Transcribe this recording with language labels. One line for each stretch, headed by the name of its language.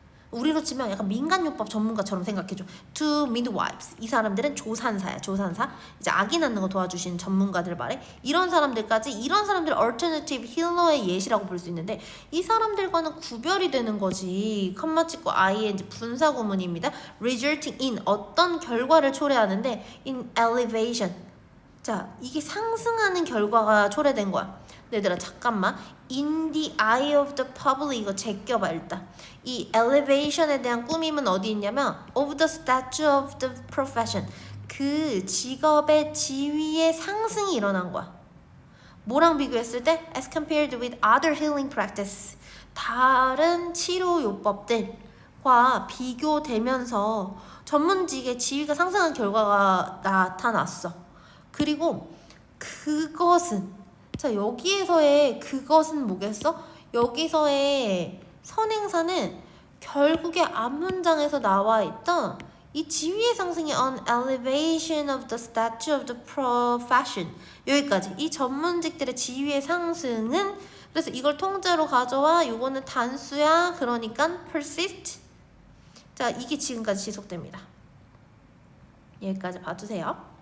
Korean: 우리로 치면 약간 민간요법 전문가처럼 생각해줘.
English: To midwives.
Korean: 이 사람들은 조산사야. 조산사. 이제 아기 낳는 거 도와주시는 전문가들 말해. 이런 사람들까지 이런 사람들 alternative healer의 예시라고 볼 수 있는데 이 사람들과는 구별이 되는 거지. 컴마 찍고 ing 분사 구문입니다.
English: resulting in
Korean: 어떤 결과를 초래하는데
English: in elevation.
Korean: 자, 이게 상승하는 결과가 초래된 거야. 얘들아 잠깐만.
English: In the eye of the public
Korean: 이거 제껴봐 일단. 이 elevation에 대한 꾸밈은 어디 있냐면
English: of the stature of the profession.
Korean: 그 직업의 지위의 상승이 일어난 거야. 뭐랑 비교했을 때?
English: As compared with other healing practice.
Korean: 다른 치료 요법들과 비교되면서 전문직의 지위가 상승한 결과가 나타났어. 그리고 그것은 자 여기에서의 그것은 뭐겠어? 여기서의 선행사는 결국에 앞문장에서 나와 있던 이 지위의 상승이
English: on elevation of the stature of the profession
Korean: 여기까지 이 전문직들의 지위의 상승은 그래서 이걸 통째로 가져와 요거는 단수야 그러니까 persist 자 이게 지금까지 지속됩니다. 여기까지 봐주세요.